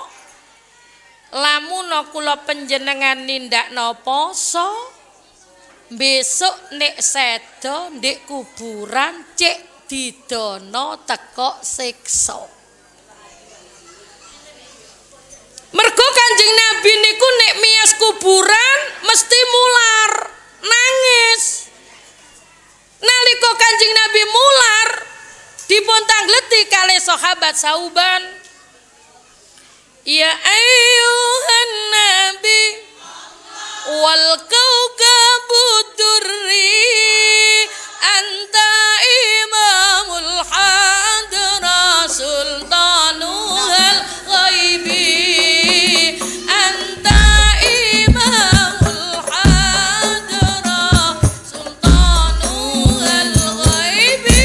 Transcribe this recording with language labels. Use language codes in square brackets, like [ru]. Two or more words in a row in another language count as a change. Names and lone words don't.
[jv] Lamun kula panjenengan nindakno poso, besok nek sedo ndek kuburan cek didono teko siksa. Mergo Kanjeng Nabi niku nek miyas kuburan mesti mular, nangis. Nalika Kanjeng Nabi mular dipun tangleti kalih sahabat Sauban. [ar] يا أيها النبي والكوكب الدري أنت إمام الحضرة سلطانه الغيبي أنت إمام الحضرة سلطانه الغيبي